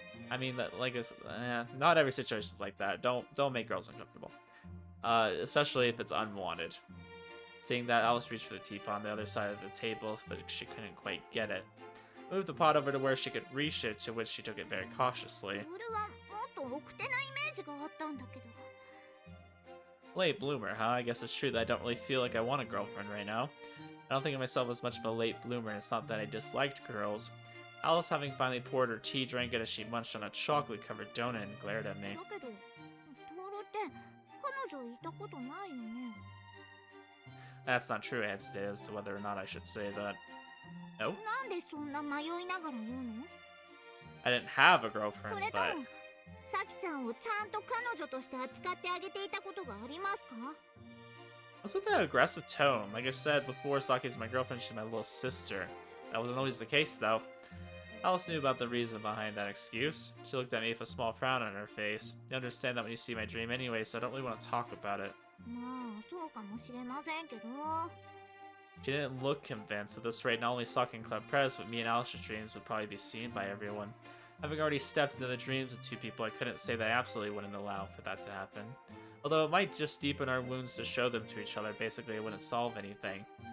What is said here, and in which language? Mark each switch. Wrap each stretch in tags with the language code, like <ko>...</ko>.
<en>I mean, not every situation is like that. Don't make girls uncomfortable, especially if it's unwanted. Seeing that, Alice reached for the teapot on the other side of the table, but she couldn't quite get it. Moved the pot over to where she could reach it, to which she took it very cautiously.</en> <ja>俺はもっと奥手なイメージがあったんだけど。</ja> <en>Late bloomer, huh? I guess it's true that I don't really feel like I want a girlfriend right now. I don't think of myself as much of a late bloomer, and it's not that I disliked girls. Alice, having finally poured her tea, drank it as she munched on a chocolate-covered donut and glared at me.</en> <ja>だけど、トールって彼女いたことないよね。</ja> <en>That's not true. I hesitated as to whether or not I should say that. No?</en> <ja>なんでそんな迷いながら言うの？</ja> <en>I didn't have a</en> <ja>そ</ja> <en>girlfriend,</en> <ja>れと</ja> <en>but...</en> <ja>も、サキちゃんをちゃんと彼女として扱ってあげていたことがありますか？</ja> <en>What's with that aggressive tone? Like I said before, Saki's my girlfriend, she's my little sister. That wasn't always the case, though. Alice knew about the reason behind that excuse. She looked at me with a small frown on her face. You understand that when you see my dream anyway, so I don't really want to talk about it.</en> <ja>まあ、そうかもしれませんけど。</ja> <en>She didn't look convinced. At this rate, not only Saki and Club Press, but me and Alice's dreams would probably be seen by everyone. Having already stepped into the dreams of two people, I couldn't say that I absolutely wouldn't allow for that to happen. Although it might just deepen our wounds to show them to each other, basically it wouldn't solve anything.</en>